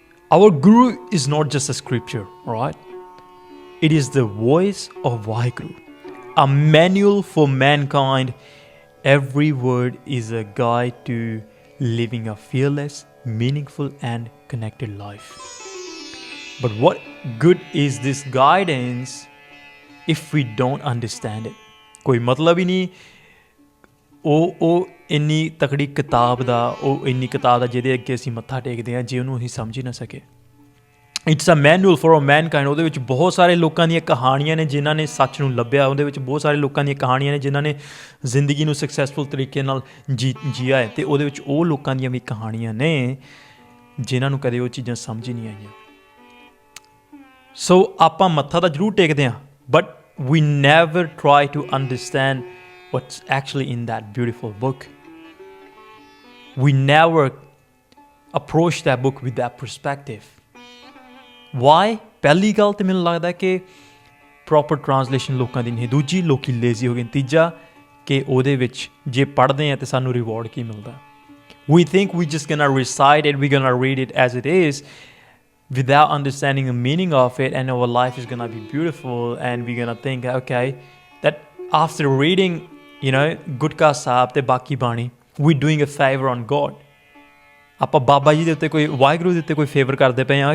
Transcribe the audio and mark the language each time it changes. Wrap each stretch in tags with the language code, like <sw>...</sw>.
<en>Our Guru is not just a scripture, right? It is the voice of Vaheguru, a manual for mankind. Every word is a guide to living a fearless, meaningful and connected life. But what good is this guidance if we don't understand it?</en> <pa>ਕੋਈ ਮਤਲਬ ਹੀ ਨਹੀਂ ਉਹ ਇੰਨੀ ਤਕੜੀ ਕਿਤਾਬ ਦਾ, ਉਹ ਇੰਨੀ ਕਿਤਾਬ ਦਾ ਜਿਹਦੇ ਅੱਗੇ ਅਸੀਂ ਮੱਥਾ ਟੇਕਦੇ ਹਾਂ, ਜੇ ਉਹਨੂੰ ਅਸੀਂ ਸਮਝ ਹੀ ਨਾ ਸਕੇ।</pa> <en>It's a manual for a mankind.</en> <pa>ਉਹਦੇ ਵਿੱਚ ਬਹੁਤ ਸਾਰੇ ਲੋਕਾਂ ਦੀਆਂ ਕਹਾਣੀਆਂ ਨੇ ਜਿਨ੍ਹਾਂ ਨੇ ਸੱਚ ਨੂੰ ਲੱਭਿਆ। ਉਹਦੇ ਵਿੱਚ ਬਹੁਤ ਸਾਰੇ ਲੋਕਾਂ ਦੀਆਂ ਕਹਾਣੀਆਂ ਨੇ ਜਿਨ੍ਹਾਂ ਨੇ ਜ਼ਿੰਦਗੀ ਨੂੰ ਸਕਸੈਸਫੁਲ ਤਰੀਕੇ ਨਾਲ ਜੀਆ ਹੈ, ਅਤੇ ਉਹਦੇ ਵਿੱਚ ਉਹ ਲੋਕਾਂ ਦੀਆਂ ਵੀ ਕਹਾਣੀਆਂ ਨੇ ਜਿਨ੍ਹਾਂ ਨੂੰ ਕਦੇ ਉਹ ਚੀਜ਼ਾਂ ਸਮਝ ਹੀ ਨਹੀਂ ਆਈਆਂ। ਸੋ ਆਪਾਂ ਮੱਥਾ ਤਾਂ ਜ਼ਰੂਰ ਟੇਕਦੇ ਹਾਂ, but</pa> <en>we never try to understand what's actually in that beautiful book. We never approach that book with that perspective. Why?</en> <pa>ਪਹਿਲੀ ਗੱਲ ਤਾਂ ਮੈਨੂੰ ਲੱਗਦਾ ਕਿ ਪ੍ਰੋਪਰ ਟਰਾਂਸਲੇਸ਼ਨ ਲੋਕਾਂ ਦੀ ਨਹੀਂ। ਦੂਜੀ, ਲੋਕੀ ਲੇਜ਼ੀ ਹੋ ਗਏ। ਤੀਜਾ ਕਿ ਉਹਦੇ ਵਿੱਚ ਜੇ ਪੜ੍ਹਦੇ ਹਾਂ ਤਾਂ ਸਾਨੂੰ ਰਿਵਾਰਡ ਕੀ ਮਿਲਦਾ।</pa> <en>We think we just gonna recite it, we're gonna read it as it is, without understanding the meaning of it, and our life is going to be beautiful, and we're going to think, okay, that after reading, Gutka Sahib te Baki Bani, we're doing a favor on God.</en> <pa>ਆਪਾਂ ਬਾਬਾ ਜੀ ਦੇ ਉੱਤੇ ਕੋਈ, ਵਾਹਿਗੁਰੂ ਦੇ ਉੱਤੇ ਕੋਈ favour ਕਰਦੇ ਪਏ ਹਾਂ।</pa>